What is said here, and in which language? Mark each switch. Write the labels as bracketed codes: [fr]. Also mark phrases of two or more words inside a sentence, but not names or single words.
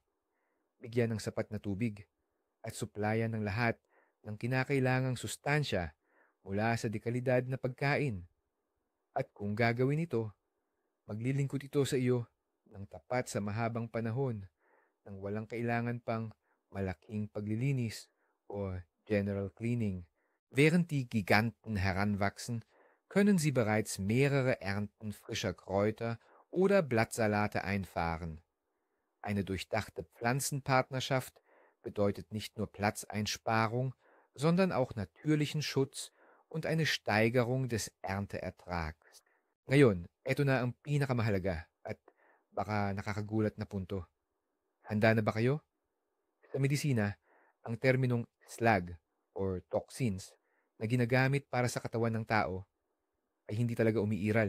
[tl] Bigyan ng sapat na tubig at suplayan ng lahat ng kinakailangang sustansya mula sa dekalidad na pagkain. At kung gagawin ito, maglilingkod ito sa iyo ng tapat sa mahabang panahon nang walang kailangan pang malaking paglilinis o [en] general cleaning. [de] Während die Giganten heranwachsen, können sie bereits mehrere Ernten frischer Kräuter oder Blattsalate einfahren. Eine durchdachte Pflanzenpartnerschaft bedeutet nicht nur Platzeinsparung, sondern auch natürlichen Schutz und eine Steigerung des Ernteertrags. [tl] Ngayon, eto na ang pinakamahalaga at baka nakakagulat na punto. Handa na ba kayo? Sa medisina, ang terminong [en] slag or toxins [tl] na ginagamit para sa katawan ng tao ay hindi talaga umiiral.